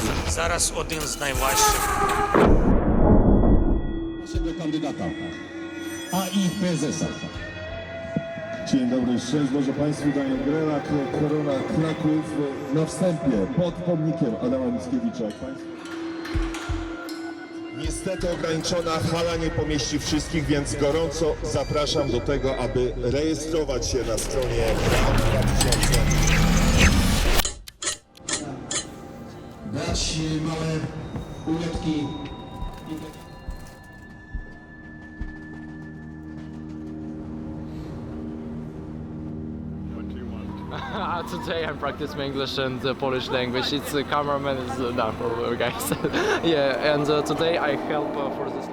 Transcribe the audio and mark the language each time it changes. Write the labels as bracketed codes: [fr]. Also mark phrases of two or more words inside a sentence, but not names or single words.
[uk] Зараз один з найважчих. [pl] Naszego kandydata, a i prezesa. Dzień dobry, szczęść Boże Państwu, Daniel Grela, Korona Kraków. Na wstępie pod pomnikiem Adama Mickiewicza. Niestety ograniczona hala nie pomieści wszystkich, więc gorąco zapraszam do tego, aby rejestrować się na stronie 2000. Dać małe ulotki. [en] Today I'm practicing English and Polish language. It's cameraman is no guys. Yeah, and today I help for this.